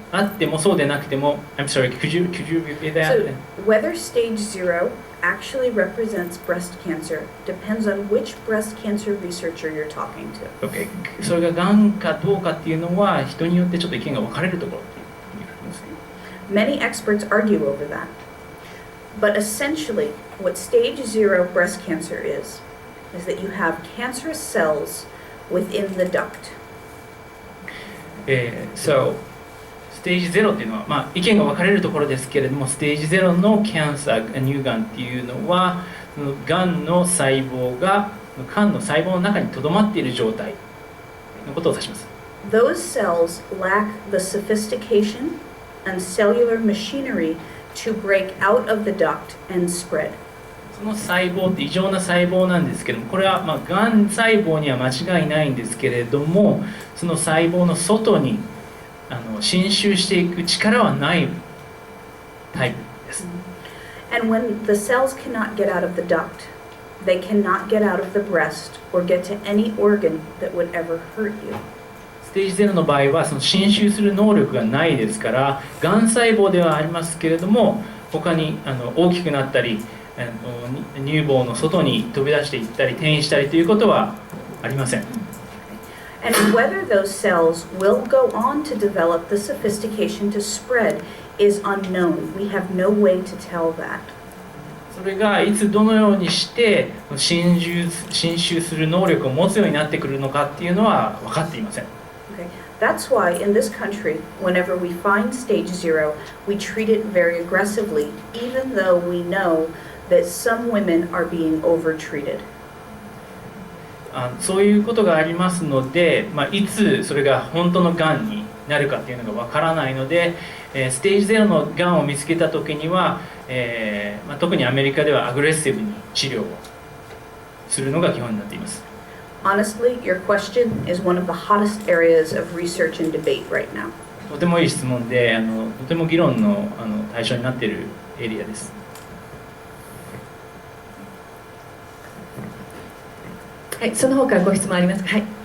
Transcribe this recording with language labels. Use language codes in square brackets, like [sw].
[ja] あってもそうでなくても [en] I'm sorry, could you repeat that? So, whether stage 0 actually represents breast cancer depends on which breast cancer researcher you're talking to. Okay. [ja] それががんかどうかっていうのは人によってちょっと意見が分かれるところっていうふうにですね。 [en] Many experts argue over that. But essentially, what stage 0 breast cancer is that you have cancerous cells within the duct. [ja] So, ステージ0っていうのは、意見が分かれるところですけれども、ステージ0のキャンサー、乳がんっていうのは、そのがんの細胞が肝の細胞の中にとどまっている状態のことを指します。 [en] Those cells lack the sophistication and cellular machinery to break out of the duct and spread. [ja] その細胞って異常な細胞なんですけども、これはがん細胞には間違いないんですけれども、その細胞の外に侵襲していく力はないタイプです。 [en] And when the cells cannot get out of the duct, they cannot get out of the breast or get to any organ that would ever hurt you. [ja] ステージ0の場合はその侵襲する能力がないですから、がん細胞ではありますけれども、他に大きくなったり、乳房の外に飛び出していったり転移したりということはありません。 [en] And whether those cells will go on to develop the sophistication to spread is unknown. We have no way to tell that. [ja] それがいつどのようにして侵襲する能力を持つようになってくるのかっていうのは分かっていません。 [en] Okay. That's why in this country, whenever we find stage 0, we treat it very aggressively, even though we know that some women are being overtreated. [ja] そういうことがありますので、いつそれが本当のがんになるかっていうのがわからないので、ステージ0のがんを見つけた時には、特にアメリカではアグレッシブに治療をするのが基本になっています。 [en] Honestly, your question is one of the hottest areas of research and debate right now. [ja] とてもいい質問で、とても議論の対象になっているエリアです。はい、その他ご質問ありますか。はい。